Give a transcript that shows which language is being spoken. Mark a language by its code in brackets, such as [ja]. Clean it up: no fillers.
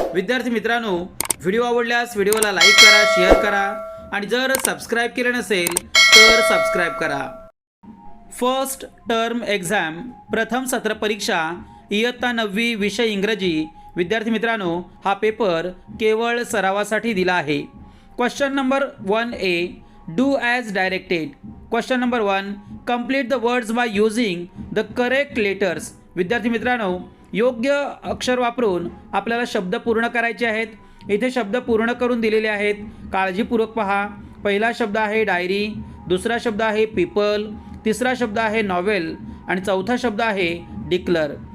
[mr] विद्यार्थी मित्रांनो, व्हिडिओ आवडल्यास व्हिडिओला लाईक करा, शेअर करा आणि जर सबस्क्राईब केले नसेल तर सबस्क्राईब करा. [en] first term exam [mr] प्रथम सत्र परीक्षा इयत्ता 9वी विषय इंग्रजी. विद्यार्थी मित्रांनो, हा पेपर केवळ सरावासाठी दिला आहे. [en] Question number 1A, do as directed. Question number 1, complete the words by using the correct letters. [mr] विद्यार्थी मित्रांनो, योग्य अक्षर वापरून आपल्याला शब्द पूर्ण करायचे आहेत. इथे शब्द पूर्ण करून दिलेले आहेत, काळजीपूर्वक पहा. पहिला शब्द आहे डायरी, दुसरा शब्द आहे पीपल, तिसरा शब्द आहे नॉवेल आणि चौथा शब्द आहे डिक्लर.